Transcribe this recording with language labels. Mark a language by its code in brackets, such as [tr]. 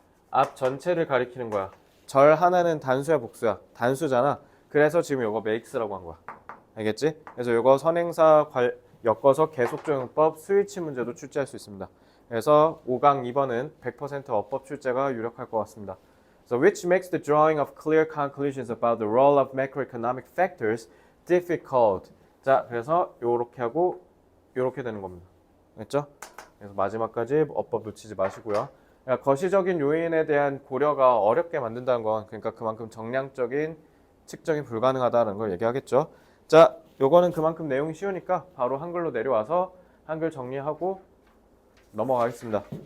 [ko] 앞 전체를 가리키는 거야. 절 하나는 단수야 복수야? 단수잖아. 그래서 지금 이거 makes라고 한 거야. 알겠지? 그래서 이거 선행사 엮어서 계속적 용법 스위치 문제도 출제할 수 있습니다. 그래서 5강 2번은 100% 어법 출제가 유력할 것 같습니다. [en] So which makes the drawing of clear conclusions about the role of macroeconomic factors difficult. [ko] 자, 그래서 요렇게 하고 요렇게 되는 겁니다. 됐죠? 그래서 마지막까지 어법 놓치지 마시고요. 그러니까 거시적인 요인에 대한 고려가 어렵게 만든다는 건 그러니까 그만큼 정량적인 측정이 불가능하다는 걸 얘기하겠죠. 자, 요거는 그만큼 내용이 쉬우니까 바로 한글로 내려와서 한글 정리하고 넘어가겠습니다.